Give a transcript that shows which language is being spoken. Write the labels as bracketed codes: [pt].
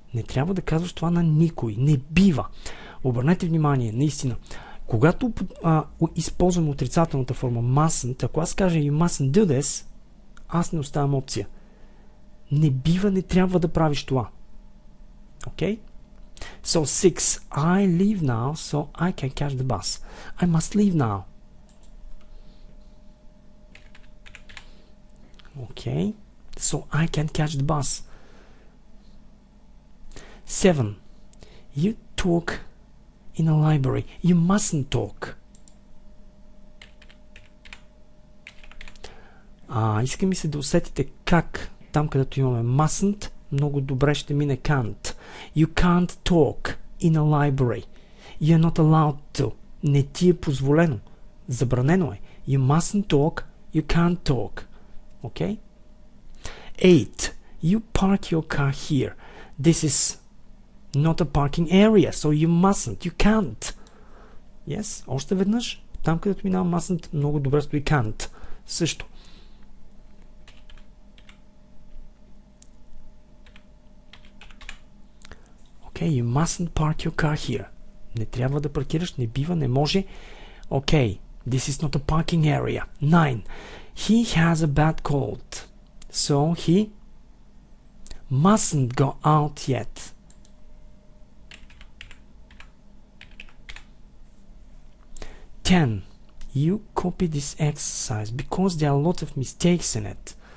[bg] Не трябва да казваш това на никой. Не бива. Обърнете внимание, наистина. Когато използвам отрицателната форма mustn't, ако аз кажа [en] you mustn't do this, [bg] аз не оставям опция. Не бива, не трябва да правиш това. [en] Okay? So 6. I leave now, so I can catch the bus. I must leave now. Okay? So I can catch the bus. 7. You talk in a library. You mustn't talk. [bg] Иска ми се да усетите как там, където имаме mustn't, много добре ще мине can't. [en] You can't talk in a library. You're not allowed to. [bg] Не ти е позволено. Забранено е. [en] You mustn't talk. You can't talk. Okay? 8. You park your car here. This is not a parking area, so you mustn't. You can't. Yes? [bg] Още веднъж. Там, където минава mustn't, много добре стои can't. Също. [en] Okay, you mustn't park your car here. [bg] Не трябва да паркираш, не бива, не може. [en] Okay, this is not a parking area. 9. He has a bad cold, so he mustn't go out yet. Ten. You copy this exercise because there are a lot of mistakes in it.